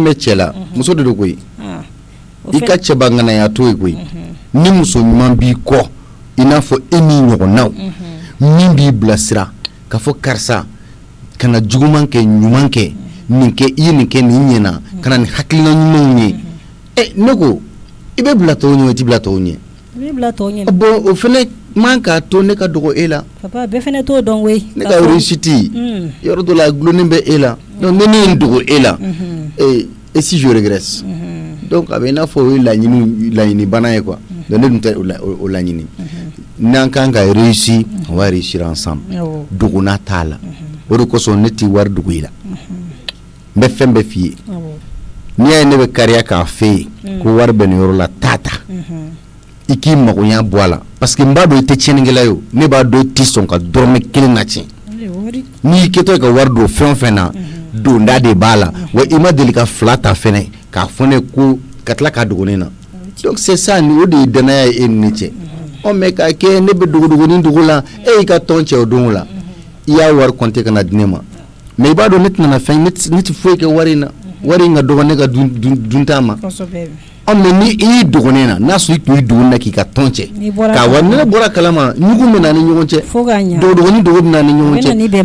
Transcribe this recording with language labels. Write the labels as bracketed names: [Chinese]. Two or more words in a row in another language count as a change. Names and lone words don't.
[Bambara] mɛn cɛ la muso de do koyi i ka cɛba ŋanaya to yen koyi ni muso ɲuman b'i kɔ i n'a fɔ e n'i ɲɔgɔnnaw min b'i bilasira k'a fɔ karisa kana juguman kɛ ɲuman kɛ nin kɛ i ye nin kɛ nin ɲɛna kana nin hakilina ɲumanw ye ne ko i bɛ bila tɔw ɲɛ i tɛ bila tɔw ɲɛ bon o fɛnɛ man k'a to ne ka dogo e la papa bɛɛ fɛnɛ t'o dɔn koyi ne ka réussite yɔrɔ dɔ la a gulonnen bɛ e la donc ne ye n dogo e la [French] et si je regrette [Bambara] donc a bɛ i n'a fɔ o ye laɲini bana ye quoi donc ne dun tɛ o laɲini n'an kan ka réussir [French] on va réussir ensemble [Bambara] dogona t'a la o de kosɔn ne tɛ wari dogo i la n bɛ fɛn bɛɛ f'i ye n'i y'a ye ne bɛ kariya k'a f'e ye ko wari bɛ nin yɔrɔ la ta i k'i magoya bɔ a la [French] parce que [Bambara] n b'a dɔn i tɛ tiɲɛnikɛla ye o ne b'a dɔn i tɛ sɔn ka dɔrɔmɛ kelen na tiɲɛ n'i kɛtɔ ka wari don fɛn o fɛn na donda de b'a la wa i ma deli ka fila ta fɛnɛ k'a fɔ ne ko ka tila k'a dogo ne na [French] donc c'est ça [Bambara] o de ye danaya ye e ni ne cɛ mais k'a kɛ ne bɛ dogodogonin dogo la e y'i ka tɔn cɛ o don la i y'a wari compter ka na di ne ma mais i b'a dɔn ne tɛna na fɛn ne tɛ foyi kɛ wari in na wari in ka dɔgɔ ne ka dunta ma mais ni i y'i dogonen na n'a sɔrɔ i tun y'i dogonen na k'i ka tɔn cɛ k'a wari ne bɔra kalama ɲugun bɛ na ni ɲɔgɔn cɛ dogodogonin dogo bɛ na ni ɲɔgɔn cɛ ni